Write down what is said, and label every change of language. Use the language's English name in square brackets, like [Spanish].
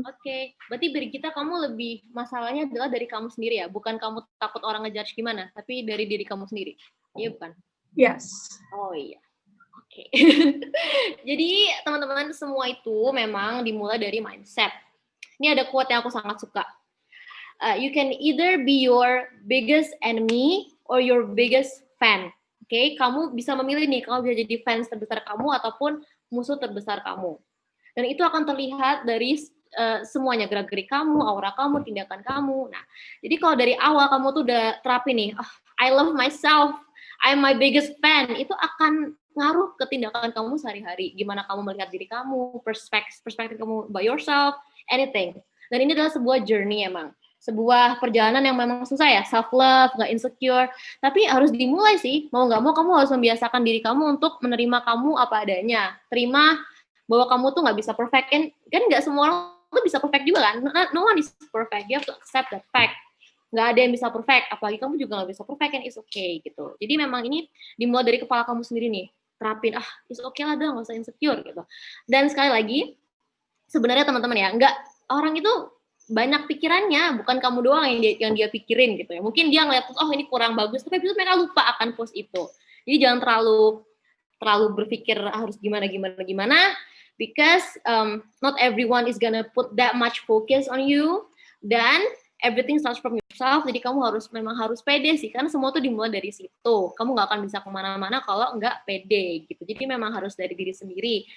[Indonesian] Oke, berarti Birgita kamu lebih masalahnya adalah dari kamu sendiri ya, bukan kamu takut orang ngejudge gimana, tapi dari diri kamu sendiri. Iya bukan? [English] Yes. [Indonesian] Oh iya. Oke. Jadi teman-teman semua itu memang dimulai dari mindset. Ini ada quote yang aku sangat suka. [English] You can either be your biggest enemy or your biggest fan. [Indonesian] Oke, kamu bisa memilih nih, kamu bisa jadi fans terbesar kamu ataupun musuh terbesar kamu. Dan itu akan terlihat dari semuanya, gerak-gerik kamu, aura kamu, tindakan kamu. Nah, jadi kalau dari awal kamu tuh udah terapi nih, [English] I love myself, I'm my biggest fan, [Indonesian] itu akan ngaruh ke tindakan kamu sehari-hari. Gimana kamu melihat diri kamu, perspektif kamu [English] by yourself, anything. [Indonesian] Dan ini adalah sebuah journey emang. Sebuah perjalanan yang memang susah ya, self-love, nggak insecure. Tapi harus dimulai sih, mau nggak mau kamu harus membiasakan diri kamu untuk menerima kamu apa adanya. Terima bahwa kamu tuh nggak bisa perfect. Kan nggak semua orang tuh bisa perfect juga kan. [English] No one is perfect, you have to accept that fact. [Indonesian] Nggak ada yang bisa perfect, apalagi kamu juga nggak bisa perfect, [English] and it's okay [Indonesian] gitu. Jadi memang ini dimulai dari kepala kamu sendiri nih. Terapin, [English] it's okay [Indonesian] lah dah, nggak usah insecure gitu. Dan sekali lagi, sebenarnya teman-teman ya, nggak, orang itu banyak pikirannya, bukan kamu doang yang dia pikirin gitu ya. Mungkin dia ngeliat, ini kurang bagus, tapi itu mereka lupa akan post itu. Jadi jangan terlalu berpikir harus gimana, [English] because not everyone is gonna put that much focus on you, [Indonesian] dan [English] everything starts from yourself. [Indonesian] Jadi kamu memang harus pede sih, karena semua tuh dimulai dari situ. Kamu nggak akan bisa kemana-mana kalau nggak pede gitu. Jadi memang harus dari diri sendiri.